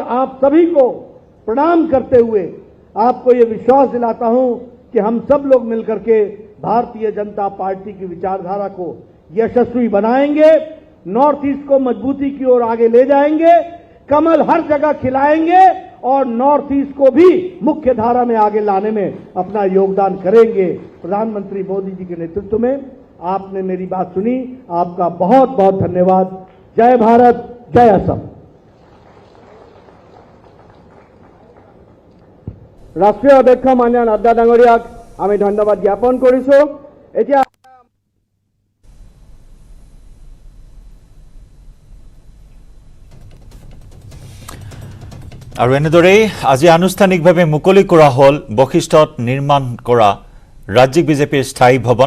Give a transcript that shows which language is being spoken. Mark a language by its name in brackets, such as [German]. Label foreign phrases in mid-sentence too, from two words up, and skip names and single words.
[Hindi] आप सभी को प्रणाम करते हुए आपको ये विश्वास दिलाता हूं कि हम सब लोग मिलकर के भारतीय जनता पार्टी की विचारधारा को यशस्वी बनाएंगे नॉर्थ ईस्ट को मजबूती की ओर आगे ले जाएंगे कमल हर जगह खिलाएंगे और नॉर्थ ईस्ट को भी मुख्य धारा में आगे लाने में अपना योगदान करेंगे प्रधानमंत्री मोदी जी के नेतृत्व में आपने मेरी बात सुनी आपका बहुत बहुत धन्यवाद जय भारत, जय असम। [Assamese] ৰাষ্ট্ৰীয় অধ্যক্ষ মাননীয় নাড্ডা ডাঙৰীয়াক আমি ধন্যবাদ জ্ঞাপন কৰিছো। এতিয়া আৰু এনেদৰেই আজি আনুষ্ঠানিকভাৱে মুকলি কৰা হ'ল বশিষ্ঠত নিৰ্মাণ কৰা ৰাজ্যিক বিজেপিৰ স্থায়ী ভৱন।